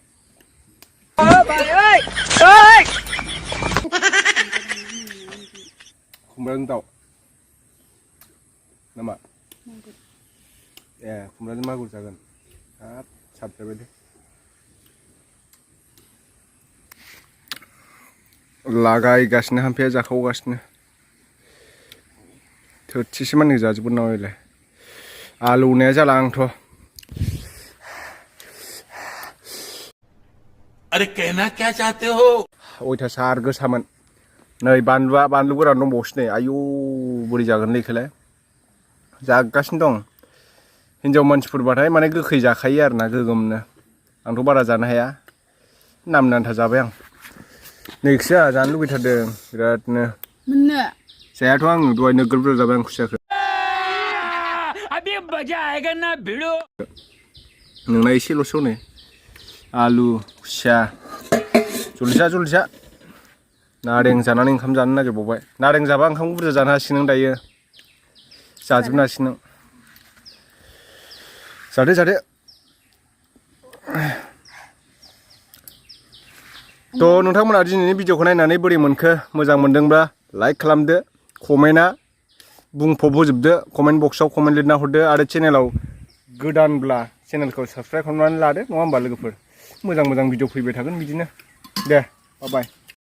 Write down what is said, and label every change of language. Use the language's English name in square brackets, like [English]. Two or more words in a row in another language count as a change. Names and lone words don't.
[Bodo] खुमब्राजों दाउ नामा ए खुमब्राजों मागुर जागोन हाब साबजाबाय दे लागायगासिनो हाम्फेया जाखावगासिनो थोरसिसे मानि जाजोबगोन नामा बेलाय आलौनाया जाला आंथ' [Hindi] अरे कहना क्या चाहते हो [Bodo] अयथासार गोसामोन नै बानलु गोरान दंबावोसो नै आयौ बोरै जागोनलै इखौलाय जागासिनो दं हिनजाव मानसिफोरबाथाय माने गोखै जाखायो आरोना गोगोमनो आंथ' बारा जानो हाया नामनि आन्था जाबाय आं नैखोसो आंहा जानो लुबैथारदों बिरादनो मोननो जायाथ' आं दहाय नोगोर बुरजा जाबाय आं खुसियाखौ [Hindi] अभी मजा आएगा ना भिड़ो [Bodo] नोंना एसेल'सो नै आलु खुसिया जलदिसा नारें जानानै ओंखाम जानो नागिरबावबाय नारें जाबा ओंखामखौ बुरजा जानो हासिगोन नों दायो जाजोबनो हासिगोन नों जादो थ' नोंथांमोना दिनैनि भिडिअखौ नायनानै बोरै मोनखो मोजां मोनदोंब्ला लाइक खालामदो कमेन्टआ बुंफब होजोबदो [English] comment boxआव [Bodo] कमेन्ट लिरना हरदो आरो चेनेलाव गोदानब्ला चेनेलखौ साबस्क्राइब खालामनानै लादो नङा होमबा लोगोफोर मोजां भिडिअ फैबाय थागोन बिदिनो दे बाय